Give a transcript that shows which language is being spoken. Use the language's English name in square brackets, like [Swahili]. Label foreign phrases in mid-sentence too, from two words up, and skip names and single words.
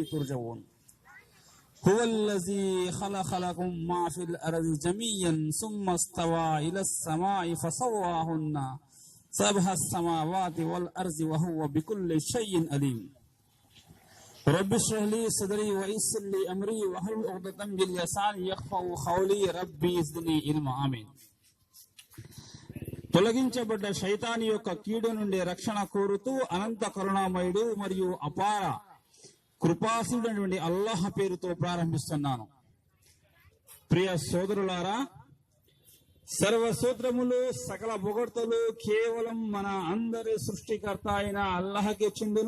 [Arabic] ترجعون هو الذي خلق لكم ما في الأرض جميعا ثم استوى إلى السماء فسواهن سبع سماوات والأرض وهو بكل شيء عليم رب اشرح لي صدري ويسر لي أمري واحلل عقدة من لساني يفقهوا قولي ربي زدني علما آمين. [Telugu] తొలగించబడ్డ శైతాను యొక్క కీడు నుండి రక్షణ కోరుతూ అనంత కరుణామయుడు మరియు అపార కృపాశీలుడైనటువంటి అల్లాహ్ పేరుతో ప్రారంభిస్తున్నాను. ప్రియ సోదరులారా, సర్వసూత్రములు సకల పొగడ్తలు కేవలం మన అందరి సృష్టికర్త అయిన అల్లాహ్కే చెందును.